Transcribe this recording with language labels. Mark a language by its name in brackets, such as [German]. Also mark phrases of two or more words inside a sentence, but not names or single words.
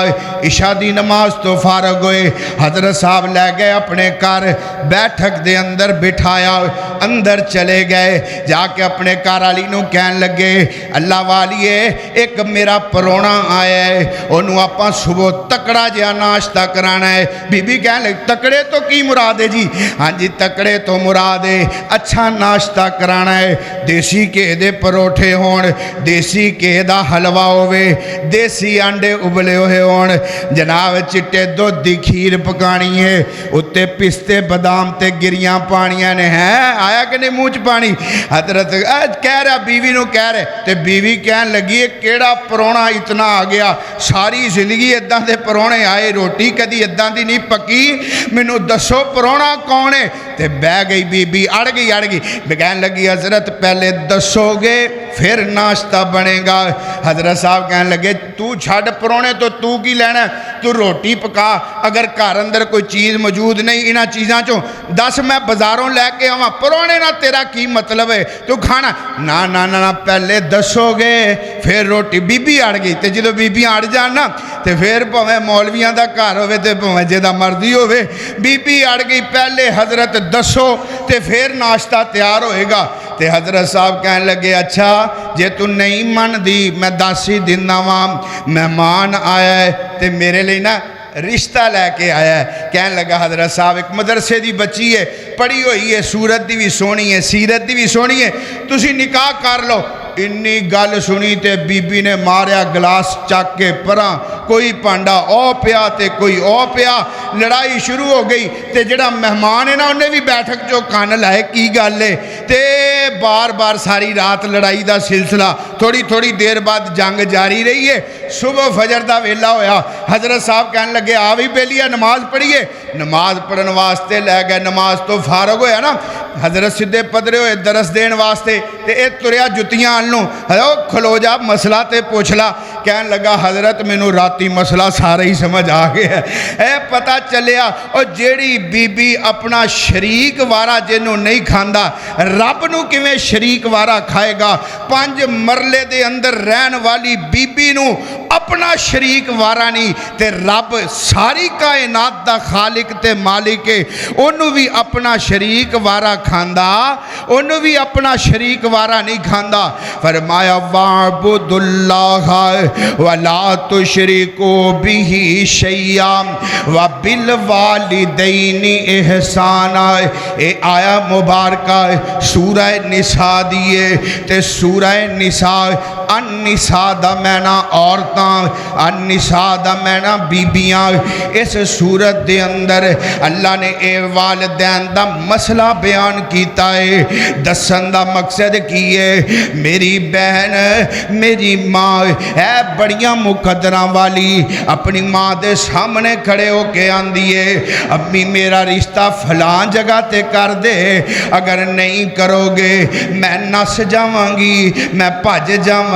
[Punjabi] عشاء دی نماز تو فارغ ہوئے، حضرت صاحب لے گئے اپنے گھر، بیٹھک دے اندر بٹھایا، اندر چلے گئے، جا کے اپنے گھر والی نو کہن لگے اللہ والیے ایک میرا پرونا آیا ہے، انہوں اپاں صبح تکڑا جہا ناشتہ کرانا ہے۔ بی بی کہن لگے تکڑے تو کی مراد ہے جی؟ ہاں جی تکڑے تو مراد ہے اچھا ناشتہ کرانا ہے، دیسی کے دے پروٹھے ہون، دیسی کے دا حلوہ ہوئے، دیسی انڈے ابلے ہوئے ہون، جناب چٹے دودھ دی کھیر پکانی ہے، اتے پستے بادام تے گریاں پانیاں نے ہیں، آیا کہ نہیں منہ چ پانی؟ حضرت کہہ رہا بیوی نو کہہ رہے تے بیوی کہن لگی کیڑا پرونا اتنا آ گیا، ساری زندگی اداں دے پرونے آئے، روٹی کدی اداں دی نہیں پکی، مینوں دسو پرونا کون ہے؟ تے بہ گئی بی بی، اڑ گئی کہن لگی حضرت پہلے دسو گے پھر ناشتہ بنے گا۔ حضرت صاحب کہنے لگے تو چھڑ پرونے تو کی لینا ہے، تو روٹی پکا، اگر گھر اندر کوئی چیز موجود نہیں انہاں چیزاں چوں دس میں بازاروں لے کے آواں، پرونے نہ تیرا کی مطلب ہے تو کھانا نا نا نا پہلے دسو گے پھر روٹی۔ بی بی اڑ گئی تے جدو بی بی اڑ جان نا تے پھر پویں مولویاں دا گھر ہوئے تے پویں جدا مرضی ہوئے، بی بی اڑ گئی پہلے حضرت دسو تے پھر ناشتہ تیار ہوئے گا۔ تے حضرت صاحب کہنے لگے اچھا جے تو نہیں من دی میں داسی دینا وہاں، مہمان آیا ہے تے میرے لئے نا رشتہ لے کے آیا ہے۔ کہنے لگا حضرت صاحب ایک مدرسے دی بچی ہے، پڑھی ہوئی ہے، صورت دی بھی سونی ہے، سیرت دی بھی سونی ہے، تسی نکاح کر لو۔ انی گل سنی تے بی بی نے ماریا گلاس چاک کے پراں، کوئی پانڈا او پیا تے کوئی او پیا، لڑائی شروع ہو گئی تے جڑا مہمان ہے نا انہیں بھی بیٹھک جو کان لائے کی گل ہے تے بار بار ساری رات لڑائی دا سلسلہ، تھوڑی تھوڑی دیر بعد جنگ جاری رہی ہے، صبح فجر دا ویلا ہویا، حضرت صاحب کہنے لگے آوی بیلیا نماز پڑھیے، نماز پڑھن واسطے لے گئے، نماز تو فارغ ہویا نا، حضرت سدھے پدرے ہوئے درس دین واسطے تے اے تریا جتیاں آنوں، کھلو جا مسئلہ تے پوچھلا، کہنے لگا حضرت میں نو راتی مسئلہ سارا ہی سمجھ آگیا ہے، اے پتہ چلیا اور جیڑی بی بی اپنا شریک وارا جنو نہیں کھاندا، رب نو کیویں شریک وارا کھائے گا؟ 5 مرلے دے اندر رہن والی بی بی نو اپنا شریک وارا نہیں تے رب ساری کائنات دا خالق تے مالک ہے، انہوں نے بھی اپنا شریک وارا کھاندا، انہوں نے بھی اپنا شریک وارا نہیں کھاندا. [Arabic] फरमाया واعبدوا الله ولا تشركوا به شيئا وبالوالدين إحسانا. [Punjabi] اے آیا مبارک سورہ نساء دیے تے سورہ نساء النساء دا معنیٰ عورتاں، النساء دا معنیٰ بیبیاں. اس سورت دے اندر اللہ نے اے والدین دا مسئلہ بیان کیتا ہے. دسن دا مقصد کی ہے، میری بہن میری ماں ہے بڑیاں مقدراں والی، اپنی ماں دے سامنے کھڑے ہوکے آندی ہے امی میرا رشتہ فلاں جگہ تے کر دے، اگر نہیں کرو گے میں نس جاواں گی، میں بھج جاواں گی.